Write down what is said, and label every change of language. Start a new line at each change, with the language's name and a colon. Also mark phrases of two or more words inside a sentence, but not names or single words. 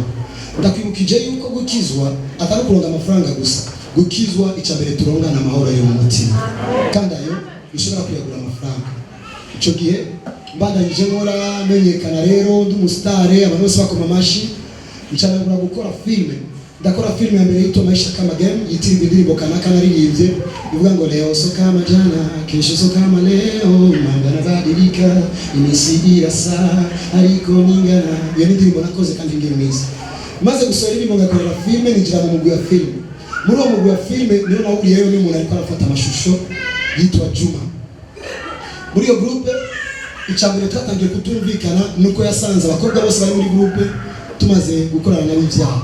Rundi: Ndakwibukije yuko gukizwa atari kuronga amafaranga gusa, gukizwa icambere turongana amahoro yo mu mutima, kandi ayo bishobora kuyagura amafaranga. Ico gihe mbandanyije nkora menyekana rero nd'umustar, abantu bose bakoma amashi, ncana gukora filme. Ndakora filme ya mbere yitwa Maisha Kama Game, yitiriwe indirimbo kanaka naririmbye ivuga ngo
Swahili: leo so kama jana, kesho so kama leo, mambo yanabadilika, imesigira saa
Rundi: ariko ningana. Iyo ndirimbo nakoze kandi ngiye mwiza. Maze gusohora indirimbo ngakorera filme, ninjira mu mugwi wa filme. Muri uwo mugwi wa filme niyo nahuriyeyo n'umuntu ariko arafata amashusho yitwa Juma. Muri iyo groupe icambere twatangiye kutumvikana nuko yasanze abakobwa bose bari muri groupe tumaze gukorana nabo ibyaha.